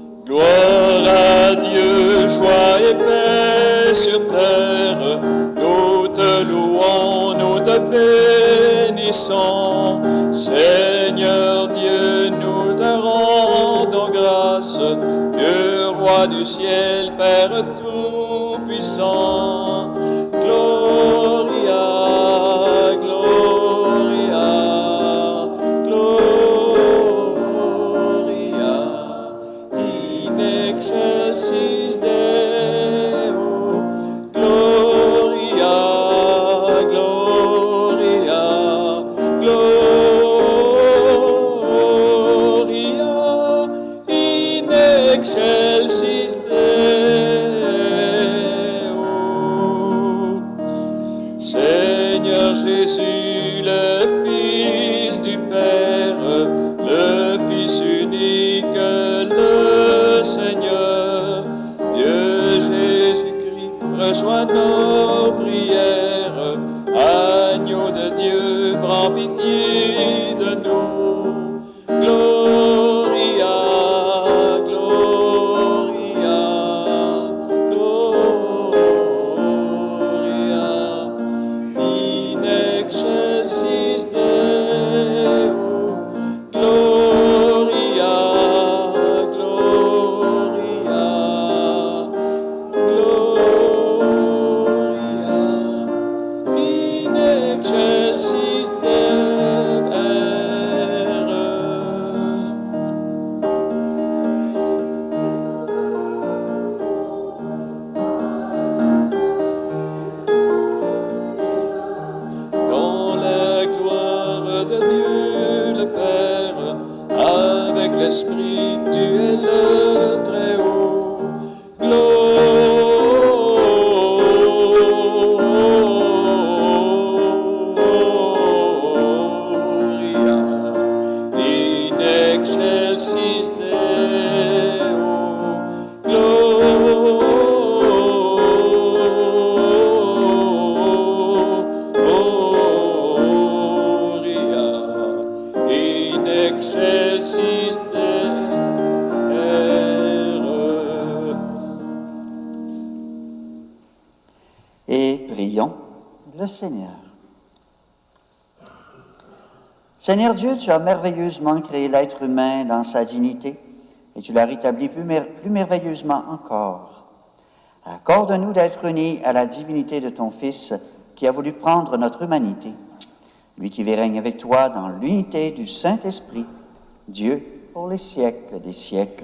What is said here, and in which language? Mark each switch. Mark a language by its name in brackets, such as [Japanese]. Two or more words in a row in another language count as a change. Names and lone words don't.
[French] Gloire à Dieu, joie et paix sur terre, nous te louons, nous te bénissons. Seigneur Dieu, nous te rendons grâce, Dieu roi du ciel, Père tout-puissant. [Latin] Gloria, Gloria, Gloria, in excelsis Deo. Gloria, Gloria, Gloria, in excelsis Deo. [French] Seigneur Jésus, le Fils du Père, le Fils unique, le Seigneur, Dieu Jésus-Christ, reçois nos prières. Agneau de Dieu, prends pitié de nous. [Latin] Gloria, Gloria, Gloria, in excelsis Deo. Gloria, Gloria, Gloria, in excelsis Deo. [French] Dans la gloire de Dieu le Père, avec l'Esprit, tu es le Très-Haut. [Latin] Gloria, in excelsis Deo. Gloria, in excelsis Deo. [French] Et prions le Seigneur. Seigneur Dieu, tu as merveilleusement créé l'être humain dans sa dignité et tu l'as rétabli plus merveilleusement encore. Accorde-nous d'être unis à la divinité de ton Fils qui a voulu prendre notre humanité, lui qui règne avec toi dans l'unité du Saint-Esprit, Dieu pour les siècles des siècles.